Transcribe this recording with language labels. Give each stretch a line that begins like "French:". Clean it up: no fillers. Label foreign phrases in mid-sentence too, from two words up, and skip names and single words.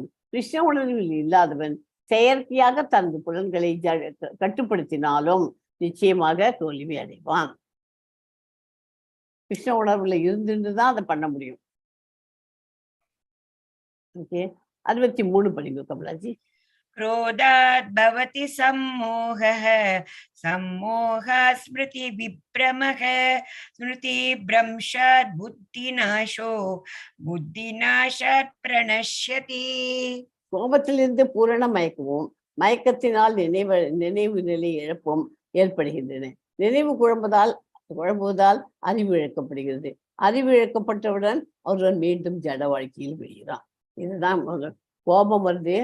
Tamil: கிருஷ்ண உணர்வில் இல்லாதவன் செயற்கையாக தனது புலன்களை கட்டுப்படுத்தினாலும் நிச்சயமாக தோல்வி அடைவான். கிருஷ்ண உணர்வுல இருந்துதான் அதை பண்ண முடியும். ஓகே, 63 படிங்க கமலாஜி.
Sanskrit: क्रोधात् भवति सम्मोहः, सम्मोहात् स्मृति विभ्रमः, स्मृति भ्रंशात् बुद्धिनाशो, बुद्धिनाशात् प्रणश्यति.
Tamil: கோபத்திலிருந்து பூரண மயக்கமும் மயக்கத்தினால் நினைவு நிலை இழப்பும் ஏற்படுகின்றன. நினைவு குழம்புவதால் அறிவு இழக்கப்படுகிறது. அறிவு இழக்கப்பட்டவுடன் ஒருவன் மீண்டும் ஜட வாழ்க்கையில் விழுகிறான். இதுதான் கோபம் வருது.